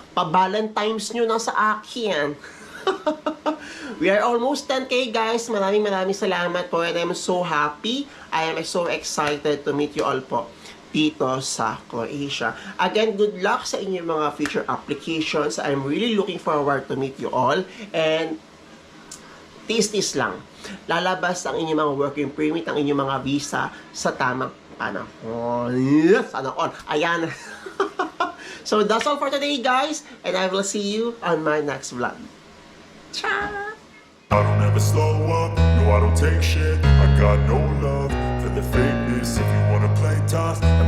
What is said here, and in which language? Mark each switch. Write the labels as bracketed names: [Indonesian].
[Filipino] Pa-Valentine's nyo na sa akin. [English] We are almost 10K guys. [Filipino] Maraming salamat po. [English] And I'm so happy. I am so excited to meet you all po dito sa Croatia. Again, good luck [Filipino] sa inyong mga [English] future applications. I'm really looking forward to meet you all. And tis lang. [Filipino] Lalabas ang inyong mga working permit, ang inyong mga visa sa tamang panahon. [English] Sana all. [Filipino] Ayan. [English] So, that's all for today, guys. And I will see you on my next vlog. Ciao! I don't ever slow up, no I don't take shit. I got no love for the fakeness. If you wanna play tough,